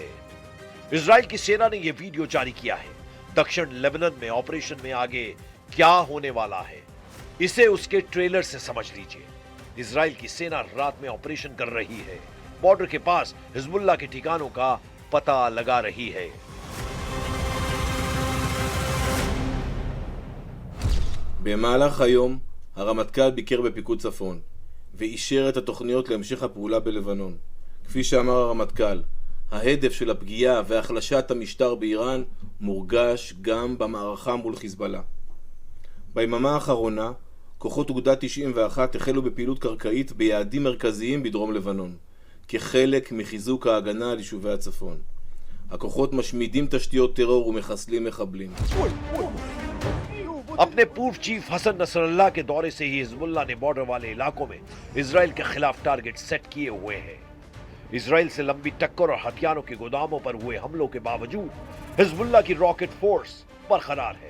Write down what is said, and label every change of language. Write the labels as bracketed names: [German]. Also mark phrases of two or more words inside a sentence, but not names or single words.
[Hindi] इजराइल की सेना ने यह वीडियो जारी किया है। दक्षिण लेबनान में ऑपरेशन में आगे क्या होने वाला है, इसे उसके ट्रेलर से समझ लीजिए। इजराइल की सेना रात में ऑपरेशन कर रही है, बॉर्डर के पास हिजबुल्ला के ठिकानों का पता लगा रही है। [Hebrew] במהלך היום הרמטכ"ל ביקר בפיקוד צפון ואישר את התוכניות להמשך הפעולה בלבנון. כפי שאמר הרמטכ"ל, ההדף של הפגיעה והחלשת המשטר באיראן מורגש גם במערכה מול חיזבאללה. ביממה האחרונה, כוחות אוגדה 91 החלו בפעילות קרקעית ביעדים מרכזיים בדרום לבנון, כחלק מחיזוק ההגנה על יישובי הצפון. הכוחות משמידים תשתיות טרור ומחסלים מחבלים. [Hindi] अपने पूर्व चीफ हसन नसरल्लाह के दौरे से ही हिजबुल्ला ने बॉर्डर वाले इलाकों में इजराइल के खिलाफ [English] target set [Hindi] किए हुए हैं। इजराइल से लंबी टक्कर और हथियारों के गोदामों पर हुए हमलों के बावजूद हिजबुल्ला की [English] rocket force [Hindi] बरकरार है।